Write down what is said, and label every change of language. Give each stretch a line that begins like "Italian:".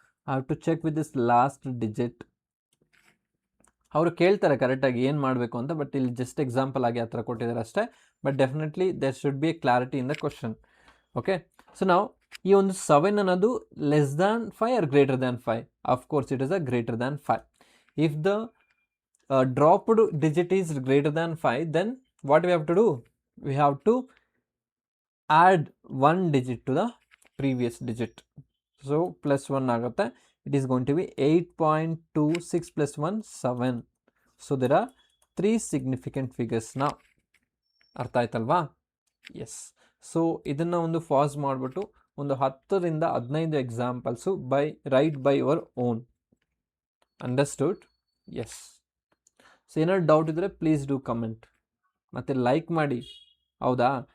English: I have to check with this last digit.
Kannada: ಅವರು ಕೇಳ್ತಾರೆ ಕರೆಕ್ಟಾಗಿ ಏನು ಮಾಡಬೇಕು ಅಂತ, ಬಟ್ ಇಲ್ಲಿ ಜಸ್ಟ್ ಎಕ್ಸಾಂಪಲ್ ಆಗಿ ಆ ಥರ ಕೊಟ್ಟಿದ್ದಾರೆ ಅಷ್ಟೇ.
English: But definitely there should be a clarity in the question, okay?
Kannada: So ನಾವು ಈ ಒಂದು 7 ಅನ್ನೋದು less than 5 R greater than 5?
English: Of course it is a greater than 5. ಇಫ್ ದ dropped digit is greater than 5, then what we have to do? We have to add 1 digit to the previous digit. So +1 ಆಗುತ್ತೆ. it is going to be 8.26 plus 1 7. So there are 3 significant figures now.
Kannada: ಅರ್ಥ ಆಯ್ತಲ್ವಾ? S. So ಇದನ್ನು ಒಂದು ಫಾಸ್ ಮಾಡಿಬಿಟ್ಟು ಒಂದು 10ರಿಂದ 15 examples
English: Write by your own. Understood? Yes.
Kannada: So ಏನಾದ್ರು doubt ಇದ್ದರೆ
English: Please do comment.
Kannada: ಮತ್ತು ಲೈಕ್ ಮಾಡಿ. ಹೌದಾ?